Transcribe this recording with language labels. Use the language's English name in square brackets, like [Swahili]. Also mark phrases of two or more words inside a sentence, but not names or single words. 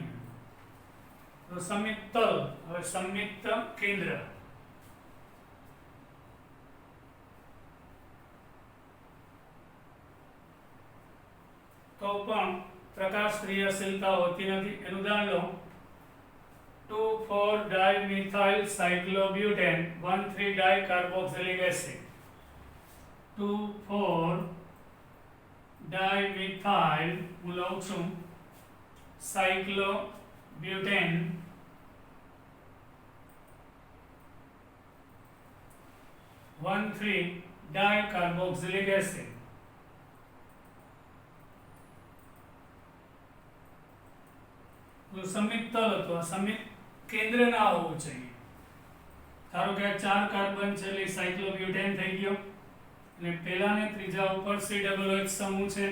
[Gujarati] તો સમિતલ, હવે સમિત કેન્દ્ર તો પણ પ્રકાશ ક્રિયાશીલતા હોતી નથી. એનું ઉદાહરણ લો, [English] 2,4-dimethyl cyclobutane 1,3-dicarboxylic acid. 2,4-dimethyl [Gujarati] હું લઉં છું [English] cyclobutane 1,3-dicarboxylic acid. [Gujarati] તો સમિતલ હતો, સમિત કેન્દ્ર ના હોવું જોઈએ. ધારો કે 4 કાર્બન છે એટલે સાયક્લોબ્યુટેન થઈ ગયો, અને પહેલા ને ત્રીજા ઉપર COOH સમૂહ છે.